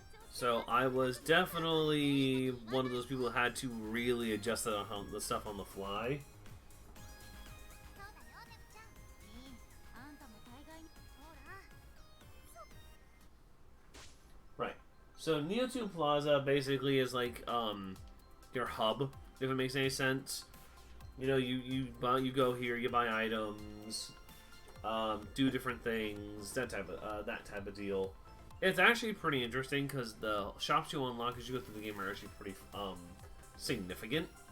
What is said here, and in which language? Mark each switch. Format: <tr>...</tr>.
<en>So I was definitely one of those people who had to really adjust the stuff on the fly.</en> <ja>そうだよネプちゃんあんたも大概ほら</ja> <en>Right. So Neo2 Plaza basically is like your hub, if it makes any sense. You know, you go here, you buy items, do different things, that type of deal. It's actually pretty interesting because the shops you unlock as you go through the game are actually pretty significant.</en>